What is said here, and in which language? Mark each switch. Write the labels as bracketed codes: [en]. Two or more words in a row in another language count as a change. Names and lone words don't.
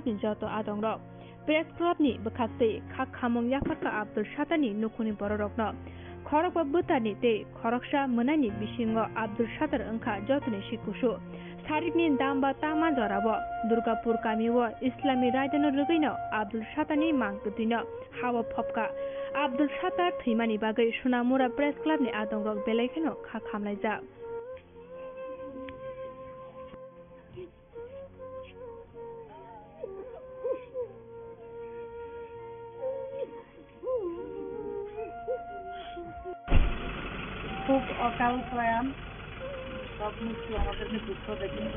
[trp] ni joto adongrok Press Club ni bkhakte khak khamong yafarka Abdul Shatani nukhuni bororokno khorok ba butani te khoroksa munani bisingo Abdul Shatar angkha jotoni sikusu Sarikni damba tama jorabo Durgapur kamiwo Islami raidano rugaino Abdul Shatani mangkuthino hawa phopka Abdul Shatar thimani bagai Sonamura Press Club ni adongrok belaikeno khak khamlaijak [bn] খুব অকাল প্রয়াণ, সব মৃত্যু আমাদেরকে দুঃখ দেয়, কিন্তু